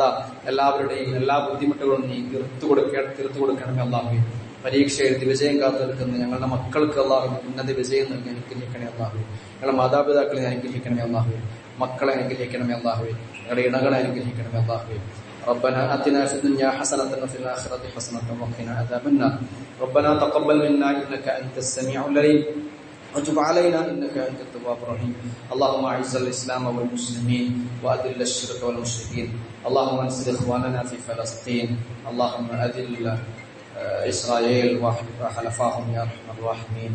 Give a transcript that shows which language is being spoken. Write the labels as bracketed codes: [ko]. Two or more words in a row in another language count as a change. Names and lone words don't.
[ml] എല്ലാവരുടെയും എല്ലാ ബുദ്ധിമുട്ടുകളും നീ തീർത്തു കൊടുക്കണമേ അല്ലാഹുവേ. പരീക്ഷ എഴുതി വിജയം കാത്തു നിൽക്കുന്ന ഞങ്ങളുടെ മക്കൾക്ക് അല്ലാഹുവേ ഉന്നത വിജയം നൽകി അനുഗ്രഹിക്കണമേ അല്ലാഹുവേ. ഞങ്ങളുടെ മാതാപിതാക്കളെ അനുഗ്രഹിക്കണമേ അല്ലാഹുവേ. മക്കളെ അനുഗ്രഹിക്കണമേ അല്ലാഹുവേ. ഞങ്ങളുടെ ഇണകളെ അനുഗ്രഹിക്കണമേ അല്ലാഹുവേ. [ar] ربنا آتنا في الدنيا حسنة وفي الآخرة حسنة وقنا عذاب النار. ربنا تقبل منا إنك أنت السميع العليم وتب علينا إنك أنت التواب الرحيم. اللهم أعز الإسلام والمسلمين وأذل الشرك والمشركين. اللهم انصر إخواننا في فلسطين. اللهم أذل إسرائيل وحلفائهم يا أرحم الراحمين.